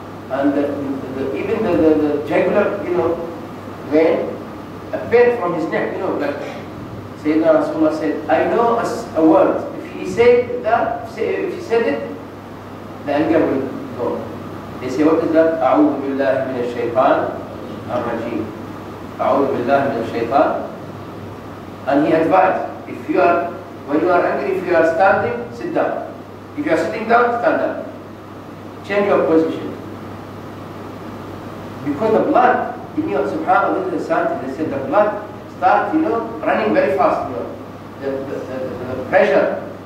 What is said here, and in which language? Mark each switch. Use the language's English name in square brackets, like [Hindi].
[English] And even the jugular, vein appeared from his neck, like Sayyidina Rasulullah said, I know a word. If he said that, if he said it, the anger will go. They say, what is that? [Arabic] أعوذ بالله من الشيطان الرجيم. أعوذ بالله من الشيطان. [English] And he advised, when you are angry, if you are standing, sit down. If you are sitting down, stand up. Change your position. Because the blood, subhanAllah, this is something, they said the blood starts, running very fast, the pressure.